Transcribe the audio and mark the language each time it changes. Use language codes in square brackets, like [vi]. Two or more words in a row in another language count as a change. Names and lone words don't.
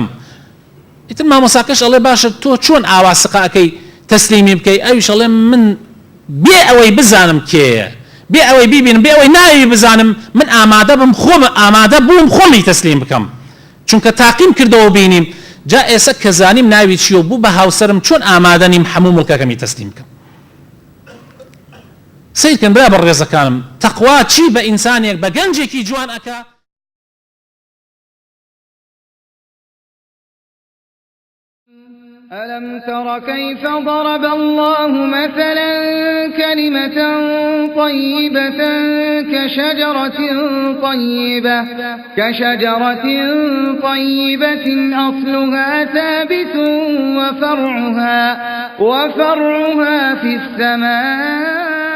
[ckb] ئیتر مامۆستاکەش ئەڵێ باشە تۆ چۆن ئاوا سقا ئەەکەی تەسلیمی بکەی ئەویش ئەڵێ من بێ ئەوەی بزانم کێیە بێ ئەوەی بیبینم بێ ئەوەی ناوی بزانم من ئامادە بم خۆم ئامادە بووم خۆمی تەسلیم بکەم چونکە تاقیم کردەوە بینیم جا ئێستا کە زانیم ناوی چییە بوو بە هاوسەرم چۆن ئامادە نیم هەموو مڵکەکەمی تەسلیم بکەم سیرکەن برا بە ڕێزەکانم تەقوا چی بە ئینسانێک بە گەنجێکی جوان ئەکا [ar] ألم تر كيف ضرب الله مثلا كلمة طيبة كشجرة طيبة أصلها ثابت وفرعها في السماء